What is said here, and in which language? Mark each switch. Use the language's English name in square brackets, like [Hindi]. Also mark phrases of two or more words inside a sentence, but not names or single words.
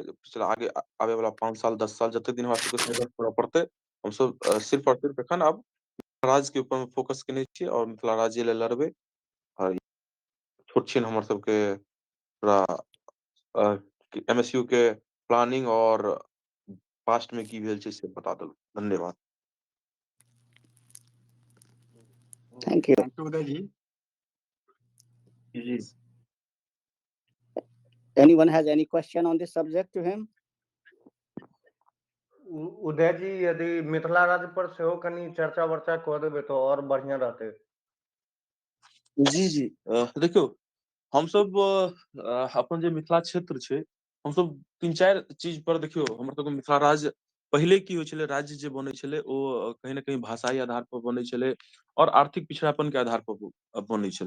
[Maithili] पिछला आबे वाला 5 साल, 10 साल जते दिन हमरा सबके संघर्ष करऽ पड़तै, हमसब सिर्फ और सिर्फ एखन आब राज्य के ऊपर में फोकस केने छियै और मिथिला राज्य लेल लड़बै। और छोट छिन हमर सबके पूरा एमएसयू के प्लानिंग और पास्ट में की भेल छै से बता देलहुँ। धन्यवाद। [English] Thank you. thank you [Maithili] उदय जी। जी। [English] Anyone has any question on this subject to him? [Maithili] उदय जी, यदि मिथिला राज्य पर सेहो कनी चर्चा वर्चा कऽ देबै तऽ और बढ़िया रहतै। जी। देखियौ, हमसब अपन जे मिथिला क्षेत्र छै, हमसब 3-4 चीज पर देखियौ, हमर सबके मिथिला राज्य पहिले की होइ छलै, राज्य जे बनै छलै ओ कहीं न कहीं भाषाई आधार पर बनै छलै और आर्थिक पिछड़ापन के आधार पर बनै छलै।